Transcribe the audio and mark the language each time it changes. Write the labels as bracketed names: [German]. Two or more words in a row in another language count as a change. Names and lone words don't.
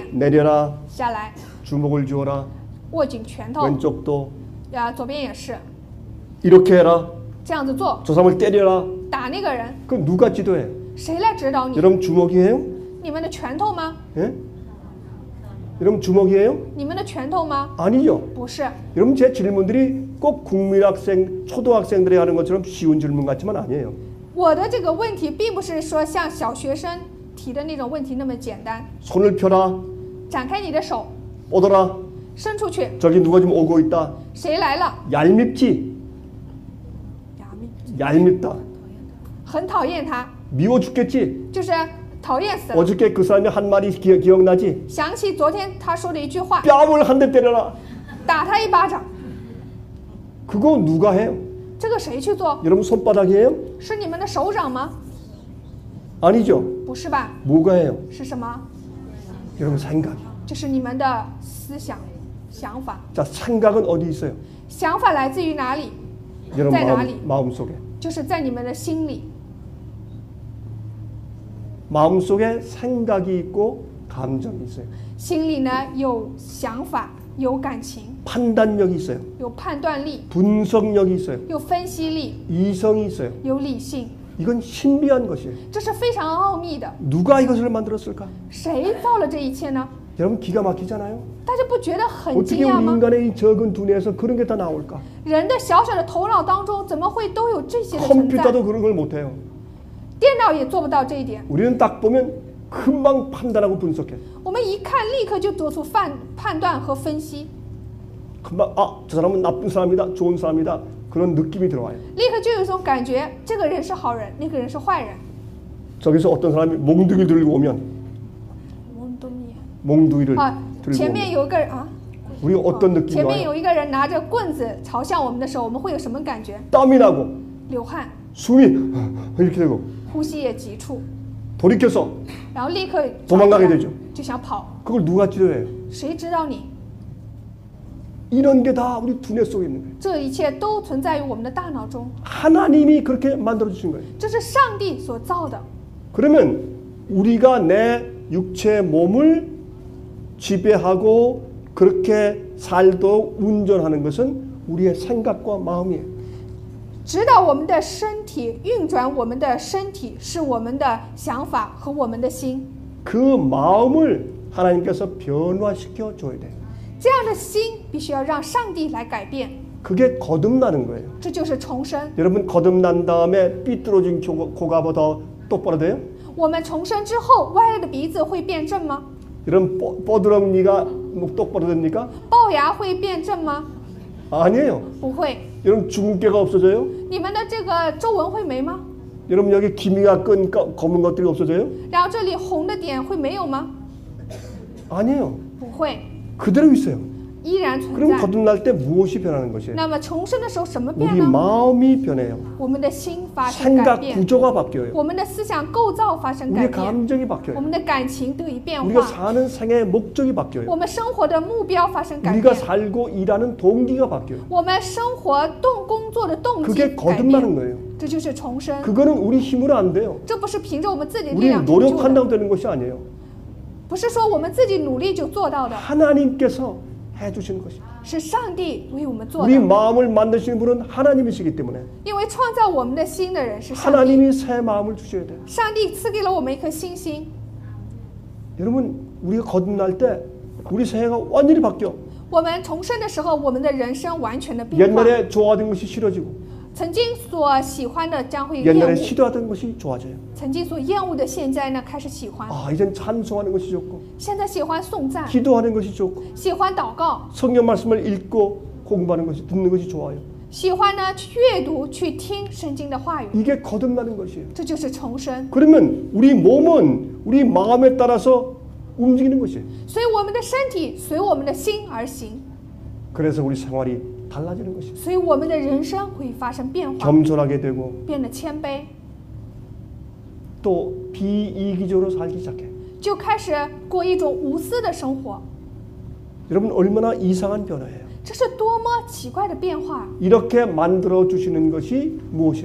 [Korean] 내려라. [Chinese] 下来， [Korean] 주먹을 쥐어라. [Chinese] 握紧拳头， [Korean] 왼쪽도 [Chinese] 左边也是 [Korean] 이렇게 해라. [Chinese] 这样子做， [Korean] 저 사람을 때려라. [Chinese] 打那个人， [Korean] 그럼 누가 지도해요? [Chinese] 谁来指导你？ [Korean] 여러분 주먹이에요? [Chinese] 你们的拳头吗？ [Korean] 예? 여러분 주먹이에요? [Chinese] 你们的拳头吗？ [Korean] 아니죠. [Chinese] 不是， [Korean] 여러분 제 질문들이 꼭 국민학생, 초등학생들이 하는 것처럼 쉬운 질문 같지만 아니에요. [Chinese] 我的这个问题并不是说像小学生提的那种问题那么简单。 [Korean] 손을 펴라. [Chinese] 展开你的手， [Korean] 뻗어라. [Chinese] 伸出去， [Korean] 저기 누가 좀 오고 있다. [Chinese] 谁来了？ [Korean] 얄밉지? 얄밉다. [Chinese] 很讨厌他， [Korean] 미워 죽겠지? [Chinese] 就是讨厌死了。 [Korean] 어저께 그 사람이 한 말이 기억나지? [Chinese] 想起昨天他说的一句话， [Korean] 뺨을 한 대 때려라. [Chinese] 打他一巴掌， [Korean] 그거 누가 해요? [Chinese] 这个谁去做？ [Korean] 여러분 손바닥이에요? [Chinese] 是你们的手掌吗？ [Korean] 아니죠. [Chinese] 不是吧？ [Korean] 뭐가 해요? [Chinese] 是什么？ [Korean] 여러분 생각. [Chinese] 这是你们的思想、想法。 [Korean] 자, 생각은 어디 있어요? [Chinese] 想法来自于哪里？ [Korean] 여러분 [Chinese] 在哪里？ [Korean] 마음속에. [Chinese] 就是在你们的心里。 [Korean] 마음속에 생각이 있고 감정이 있어요. [Chinese] 心里呢有想法，有感情， [Korean] 판단력이 있어요. [Chinese] 有判断力， [Korean] 분석력이 있어요. [Chinese] 有分析力， [Korean] 이성이 있어요. [Chinese] 有理性， [Korean] 이건 신비한 것이에요. [Chinese] 这是非常奥秘的。 [Korean] 누가 이것을 만들었을까? [Chinese] 谁造了这一切呢？ [Korean] 여러분 기가 막히잖아요. [Chinese] 大家不觉得很 [Korean] 어떻게 [Chinese] 惊讶 [Korean] 우리 [Chinese] 吗？ [Korean] 인간의 이 적은 두뇌에서 그런 게 다 나올까? [Chinese] 人的小小的头脑当中，怎么会都有这些的存在？ [Korean] 컴퓨터도 그런 걸 못해요. [Chinese] 电脑也做不到这一点。 [Korean] 우리는 딱 보면 금방 판단하고 분석해. [Chinese] 我们一看，立刻就做出判断和分析， [Korean] 금방 저 사람은 나쁜 사람이다, 좋은 사람이다 그런 느낌이 들어와요. [Chinese] 立刻就有一种感觉，这个人是好人，那个人是坏人。 [Korean] 저기서 어떤 사람이 몽둥이를 들고 오면 몽둥이를 [Chinese] 啊， [Korean] 들고 [Chinese] 前 [Korean] 오면 [Chinese] 面有一个人啊， [Korean] 우리 어떤 느낌이 [Chinese] 前面 [Korean] 와요? [Chinese] 有一个人拿着棍子朝向我们的时候，我们会有什么感觉？ [Korean] 땀이 나고 [Chinese] 流汗， [Korean] 숨이 이렇게 되고 [Chinese] 呼吸也急促， [Korean] 돌이켜서 [Chinese] 然后立刻 [Korean] 도망가게 되죠. [Chinese] 就想跑， [Korean] 그걸 누가 치료해요? [Chinese] 谁知道你？ [Korean] 이런 게 다 우리 두뇌 속에 있는 거예요. [Chinese] 这一切都存在于我们的大脑中， [Korean] 하나님이 그렇게 만들어 주신 거예요. [Chinese] 这是上帝所造的。 [Korean] 그러면 우리가 내 육체 몸을 지배하고 그렇게 살도록 운전하는 것은 우리의 생각과 마음이에요. [Chinese] 指导我们的身体，运转我们的身体，是我们的想法和我们的心。 [Korean] 그 마음을 하나님께서 변화시켜 줘야 돼요. [Chinese] 这样的心必须要让上帝来改变， [Korean] 그게 거듭나는 거예요. [Chinese] 这就是重生。 [Korean] 여러분 거듭난 다음에 삐뚤어진 코가 더 똑바로 돼요? [Chinese] 我们重生之后，歪了的鼻子会变正吗？ [Korean] 여러분 뻐드렁니가 똑바로 됩니까? [Chinese] 龅牙会变正吗？ [Korean] 아니에요. [Chinese] 不会。 [Korean] 여러분 주근깨가 없어져요? [Chinese] 你们的这个皱纹会没吗？ [Korean] 여러분 여기 기미가 끈 검은 것들이 없어져요? [Chinese] 然后这里红的点会没有吗？ [Korean] 아니에요. [Chinese] 不会， [Korean] 그대로 있어요. [Chinese] 依然存 [Korean] 그럼 [Chinese] 在。 [Korean] 거듭날 때 무엇이 변하는 것이에요? [Chinese] 那么重生的时候什么变 [Korean] 우리 [Chinese] 呢？ [Korean] 마음이 변해요. [Chinese] 我们的心发生改 [Korean] 생각 [Chinese] 变， [Korean] 구조가 바뀌어요. [Chinese] 我们的思想构造发生改 [Korean] 우리의 [Chinese] 变， [Korean] 감정이 [Chinese] 我 [Korean] 바뀌어요. [Chinese] 们的感情得以变 [Korean] 우리가 [Chinese] 化， [Korean] 사는 생애의 목적이 바뀌어요. [Chinese] 我们生活的目标发生改 [Korean] 우리가 [Chinese] 变， [Korean] 살고 일하는 동기가 바뀌어요. [Chinese] 我们生活工作的动机 [Korean] 그게 [Chinese] 改 [Korean] 거듭나는 [Chinese] 变， [Korean] 거예요. [Chinese] 这就是重生。 [Korean] 그거는 우리 힘으로 안 돼요. [Chinese] 这不是凭着我们自己的力 [Korean] 우리 [Chinese] 量成就的， [Korean] 노력한다고 되는 것이 아니에요. [Chinese] 不是说我们自己努力就做到的， [Korean] 하나님께서 해주시는 것이. [Chinese] 是上帝为我们做 [Korean] 우리 [Chinese] 的。 [Korean] 마음을 만드시는 분은 하나님이시기 때문에 [Chinese] 因为创造我们的心的人是上帝， [Korean] 하나님이 새 마음을 주셔야 돼요. [Chinese] 上帝赐给了我们一颗新心。 [Korean] 여러분 우리가 거듭날 때 우리 생애가 완전히 바뀌어. [Chinese] 我们重生的时候，我们的人生完全的变化。 [Korean] 옛날에 좋아하던 것이 싫어지고 [Chinese] 曾经所喜欢的将会厌 [Korean] 옛날에 [Chinese] 恶， [Korean] 싫어하던 것이 좋아져요. [Chinese] 曾经所厌恶的现在呢开始喜欢。 [Korean] 아 이젠 찬송하는 것이 좋고 [Chinese] 现在喜欢颂赞， [Korean] 기도하는 것이 좋고 [Chinese] 喜欢祷告， [Korean] 성경 말씀을 읽고 공부하는 것이 듣는 것이 좋아요. [Chinese] 喜欢呢去阅读、去听圣经的话语， [Korean] 이게 거듭나는 것이에요. [Chinese] 这就是重生。 [Korean] 그러면 우리 몸은 우리 마음에 따라서 움직이는 것이에요. [Chinese] 所以我们的身体随我们的心而行， [Korean] 그래서 우리 생활이 달라지는 것이에요. [Chinese] 所以我们的人生会发生变化， [Korean] 겸손하게 되고 [Chinese] 变得谦卑， [Korean] 또 비이기적으로 살기 시작해요. [Chinese] 就开始过一种无私的生活。 [Korean] 여러분 얼마나 이상한 변화예요. [Chinese] 这是多么奇怪的变化！ [Korean] 이렇게 만들어 주시는 것이 무엇이에요?